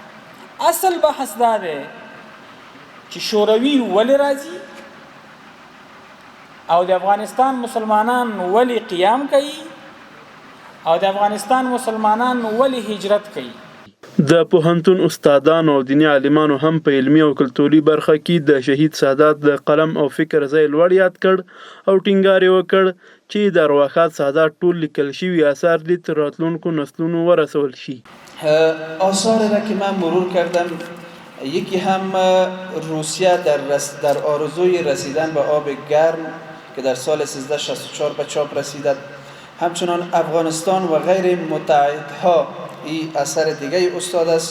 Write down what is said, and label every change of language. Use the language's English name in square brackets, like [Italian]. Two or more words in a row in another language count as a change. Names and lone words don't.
[Pashto] اصل بحث دا دی چې شوروي ولې راځي او د افغانستان مسلمانان ولې قیام کوي او د افغانستان مسلمانان ولې هجرت کوي. د پوهنتون استادانو او دیني عالمانو هم په علمي او کلتوري برخه کې د شهید سادات د قلم او فکر ځای لوړ یاد کړ او ټینګار یې وکړ چې د ارواښاد سادات ټول لیکل شوي آثار دې تر راتلونکو نسلونو ورسول شي. [Persian] آثار را که من مرور کردم، یکی هم روسیه در آرزوی رسیدن به آب گرم که در سال 1364 به چاپ رسیدد، همچنان افغانستان و غیر متحدها این اثر دیگه استاد است.